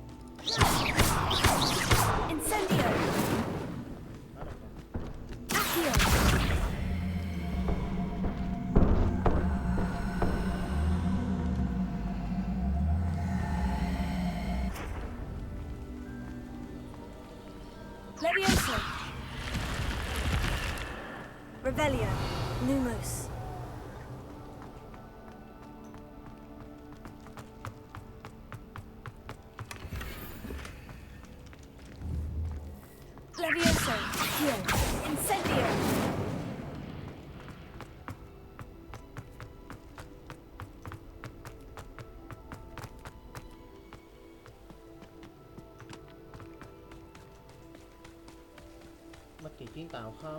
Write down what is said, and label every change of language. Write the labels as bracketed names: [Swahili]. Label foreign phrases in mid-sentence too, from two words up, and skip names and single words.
[Vietnamese] Incendio. Nó đâu kẹt. Accio. Leviosa. Revelio. Lumos. Leviosa. Accio. Incendio. Bất kỳ chuyến tàu không?